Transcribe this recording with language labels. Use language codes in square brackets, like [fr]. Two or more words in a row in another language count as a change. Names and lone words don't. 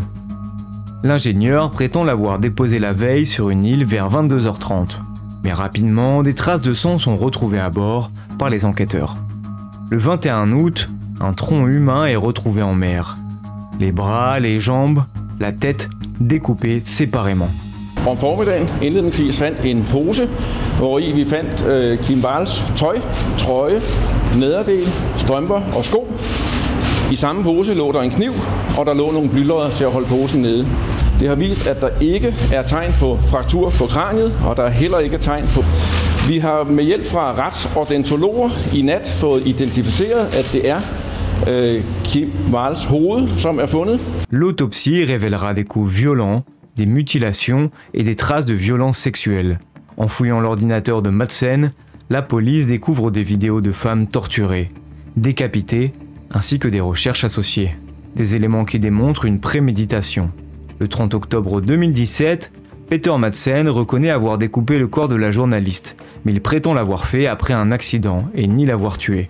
[fr] L'ingénieur prétend l'avoir déposé la veille sur une île vers 22 h 30. Mais rapidement, des traces de sang sont retrouvées à bord par les enquêteurs. Le 21 août, un tronc humain est retrouvé en mer. Les bras, les jambes, la tête découpées séparément. [da] Om formiddagen indledningsvis fandt en pose, hvori vi fandt Kim Walls tøj, trøje, nederdel, strømper og sko. I samme pose lå der en kniv, og der lå nogle blylodder til at holde posen nede. Det har vist, at der ikke er tegn på fraktur på kraniet, og der er heller ikke tegn på. Vi har med hjælp fra retsodontologer i nat fået identificeret, at det er Kim Walls hoved, som er fundet. [fr] L'autopsie révélera des coups violents, des mutilations et des traces de violences sexuelles. En fouillant l'ordinateur de Madsen, la police découvre des vidéos de femmes torturées, décapitées, ainsi que des recherches associées. Des éléments qui démontrent une préméditation. Le 30 octobre 2017, Peter Madsen reconnaît avoir découpé le corps de la journaliste, mais il prétend l'avoir fait après un accident et nie l'avoir tué.